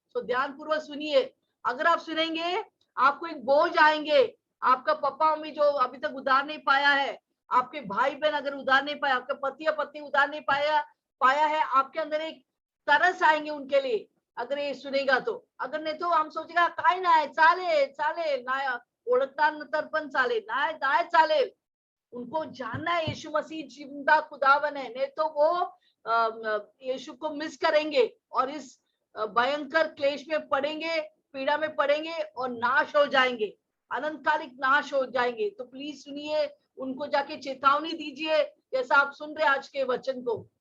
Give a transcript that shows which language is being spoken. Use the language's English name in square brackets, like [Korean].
[Hindi] तो ध्यान पूर्वक सुनिए, अगर आप सुनेंगे आपको एक बोझ आएंगे, आपका पापा मम्मी जो अभी तक उधार नहीं पाया है, आपके भाई बहन अगर उधार नहीं पाया, आपका पति या पत्नी उधार नहीं पाया है, आपके अंदर एक तरस आएंगे उनके लिए, अगर ये सुनेगा तो। अगर नहीं तो हम सोचेगा [Marathi] काय नाही चालेल नाही, ओळखता नंतर पण चालेल, नाही चालेल। [Hindi] उनको जानना है यीशु मसीह जिंदा खुदावन है, नहीं तो वो यीशु को मिस करेंगे और इस भयंकर क्लेश में पड़ेंगे, पीड़ा में पड़ेंगे और नाश हो जाएंगे, अनंतकालिक नाश हो जाएंगे। तो प्लीज सुनिए, उनको जाके चेतावनी दीजिए, जैसा आप सुन रहे आज के वचन को।